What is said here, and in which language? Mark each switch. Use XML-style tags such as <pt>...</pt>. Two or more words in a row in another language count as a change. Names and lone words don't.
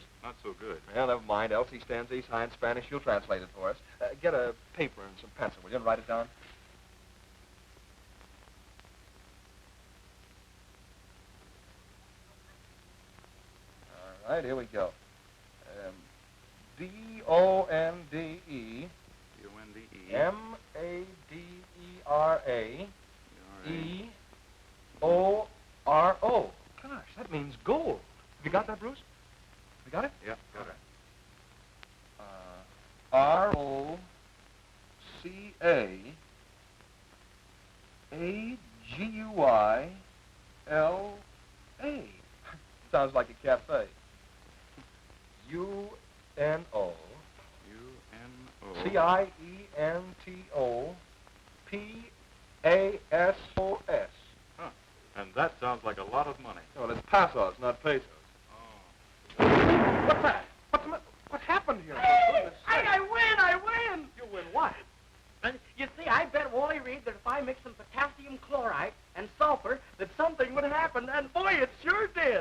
<en>Not so good. Well, never mind. Elsie stands east high in Spanish. She'll translate it for us. Get a paper and some pencil, will you, and write it down? All right, here we go. D-O-N-D-E. D-O-N-D-E. M-A-D-E-R-A. E-O-R-O. Gosh, that means gold. Have you got that, Bruce? You got it? Yeah, got it. R-O-C-A-A-G-U-I-L-A. Sounds like a cafe. U-N-O. U-N-O. C-I-E-N-T-O-P-A-S-O-S. Huh. And that sounds like a lot of money. Well, it's pesos, not pesos. Oh. What's that? What happened here? I win! You win what? You see, I bet Wally Reid that if I mix some potassium chloride and sulfur, that something would happen, and boy, it sure did.</en>